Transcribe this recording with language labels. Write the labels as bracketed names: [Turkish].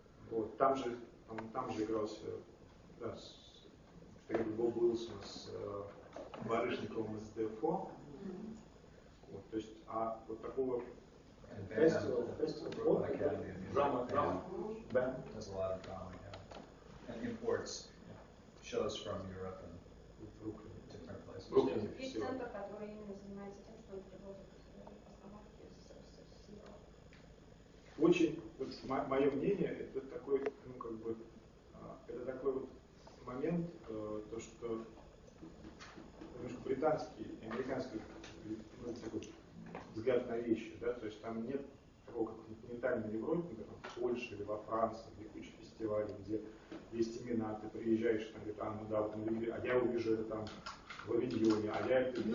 [Russian] Вот, там же игрался, да, Боб Уилсон с Барышниковым из Дефо. Вот, то есть, а вот такого фестиваля, драма, да. [English] There's a lot of drama, yeah. And imports shows from Europe and different places. [Russian] Есть центр, который именно занимается тем, что он приводит постановки с Европы. Очень, вот мое мнение, это такой, ну как бы, это такой вот момент, то что немножко британский, американский такой взгляд на вещи, да, то есть там нет такого, как в континентальной Европе, например, в Польше или во Франции, где куча фестивалей, где есть имена, ты приезжаешь, там где-то, ну да, вот мы видели, а я увижу это там в Авиньоне, а я это